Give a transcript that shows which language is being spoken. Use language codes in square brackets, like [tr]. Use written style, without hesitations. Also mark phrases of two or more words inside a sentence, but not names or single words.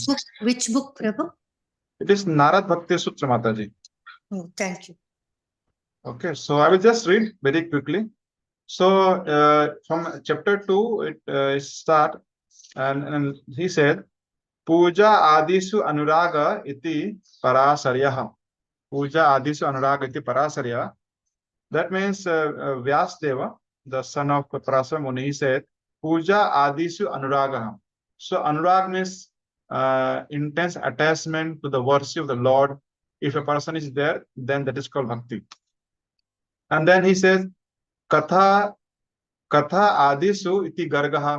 [en] Which book, Prabhu? It is Narad Bhakti Sutra, Mataji. Oh, thank you. Okay, so I will just read very quickly. So from chapter 2, it start, and he said, [sa] Puja Adisu Anuraga iti Parasaryaha. Puja Adisu Anuraga iti Parasarya. [en] That means Vyasdeva, the son of Parasara Muni, he said, [sa] Puja Adisu Anuraga. [en] So Anurag means intense attachment to the worship of the Lord. If a person is there, then that is called bhakti. And then he says, [sa] Katha Adisu iti Gargaha.